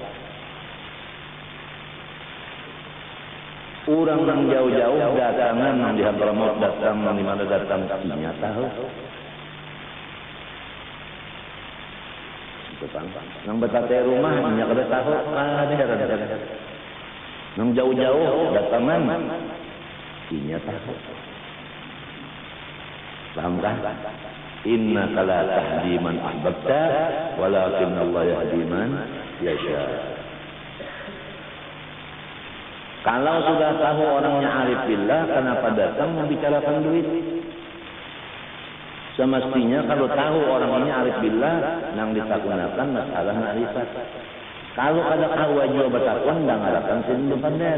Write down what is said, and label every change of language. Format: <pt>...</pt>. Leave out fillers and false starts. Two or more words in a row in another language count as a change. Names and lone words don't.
<bjn>Orang yang jauh-jauh datangan yang di Hadramaut datang, di mana datang, nya tahu. Nang betate rumah nya kada tahu, ada heran-heran. Nang jauh-jauh datangan nya tahu. Paham kan?</bjn> <ar>إن لا تهدي من أحببت ولكن الله يهدي من يشاء.</ar> <bjn>Kalau sudah tahu orangnya</bjn> <ar>عارف بالله,</ar> <bjn>kenapa datang membicarakan duit? Semestinya kalau tahu orang ini</bjn> <ar>عارف بالله,</ar> <bjn>nang ditakunakan masalah ma'rifat. Kalau ada tahu aja bertakwan, nang ngarakan sini pandar.</bjn>